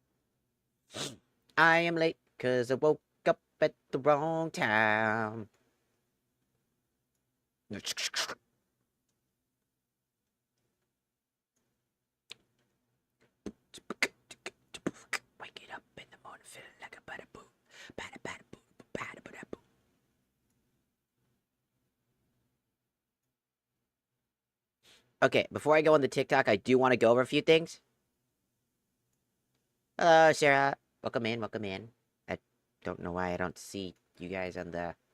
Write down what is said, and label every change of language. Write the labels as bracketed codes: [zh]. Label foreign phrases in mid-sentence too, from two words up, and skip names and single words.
[en] I am late because I woke up at the wrong time. Waking up in the morning feeling like a bada boo. Bada bada boo. Bada bada boo. Okay, before I go on the TikTok, I do want to go over a few things. Hello, Sarah. Welcome in, welcome in. I don't know why I don't see you guys on the...